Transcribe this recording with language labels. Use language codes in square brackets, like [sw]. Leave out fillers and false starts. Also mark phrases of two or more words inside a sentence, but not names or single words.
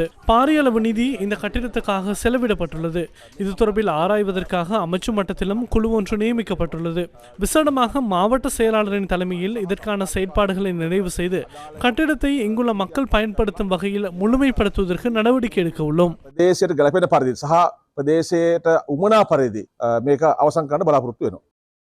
[ta] பாரிய அளவு நிதி இந்த கட்டிடத்துக்காக செலவிடப்பட்டுள்ளது. இது தொடர்பில் ஆராய்வதற்காக அமைச்சு மட்டத்திலும் குழு ஒன்று நியமிக்கப்பட்டுள்ளது. விசேடமாக மாவட்ட செயலாளரின் தலைமையில் இதற்கான செயற்பாடுகளை நிறைவு செய்து கட்டிடத்தை இங்குள்ள மக்கள் பயன்படுத்தும் வகையில் முழுமைப்படுத்துவதற்கு நடவடிக்கை எடுக்க உள்ளோம். [si] ප්‍රදේශයට ගැලපෙන පරිදි සහ ප්‍රදේශයට උමනා පරිදි මේක අවසන් කරන්න බලාපොරොත්තු වෙනවා.